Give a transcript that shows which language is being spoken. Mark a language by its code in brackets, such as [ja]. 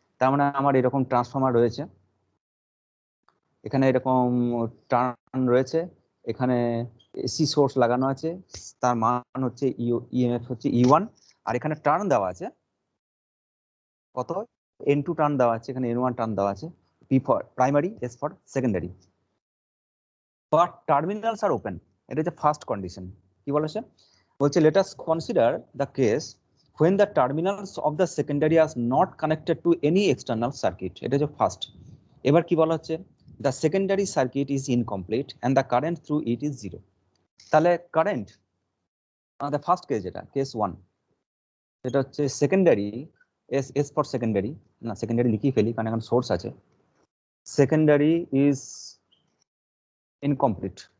[bn] তার মানে আমার এরকম ট্রান্সফর্মার রয়েছে, এখানে এরকম টার্ন রয়েছে, এখানে এসি সোর্স লাগানো আছে, তার মান হচ্ছে ইএমএফ হচ্ছে E1, আর এখানে টার্ন দেওয়া আছে কত, N2 টার্ন দেওয়া আছে, এখানে N1 টার্ন দেওয়া আছে, P for primary, S for secondary, but terminals আর open. এটা হচ্ছে ফার্স্ট কন্ডিশন। কি বলেছে? বলছে [en] Let us consider the case when the terminals of the secondary are not connected to any external circuit. [bn] এটা হচ্ছে first. এবার কি বলা হচ্ছে? [en] the secondary circuit is incomplete and the current through it is 0. [bn] তাহলে কারেন্ট আমাদের first case, যেটা case 1, যেটা হচ্ছে সেকেন্ডারি, এস ফর সেকেন্ডারি, না সেকেন্ডারি লিখি ফেলি কারণ এখন সোর্স আছে, সেকেন্ডারি ইজ ইনকমপ্লিট।